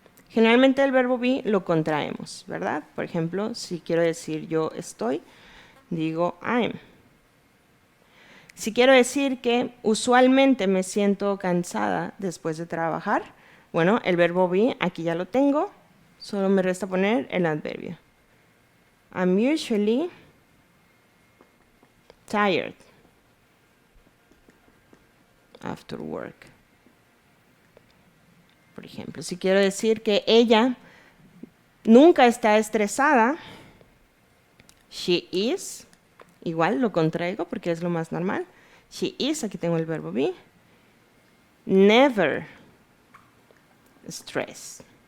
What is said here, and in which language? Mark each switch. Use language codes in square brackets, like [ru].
[es] Generalmente el verbo be lo contraemos, ¿verdad? Por ejemplo, si quiero decir yo estoy, digo I'm. Si quiero decir que usualmente me siento cansada después de trabajar, bueno, el verbo be aquí ya lo tengo, solo me resta poner el adverbio. [en] I'm usually tired after work. [es] Por ejemplo, si quiero decir que ella nunca está estresada, [en] she is, [es] igual lo contraigo porque es lo más normal. [en] She is, [es] aquí tengo el verbo be. [en] Never stressed.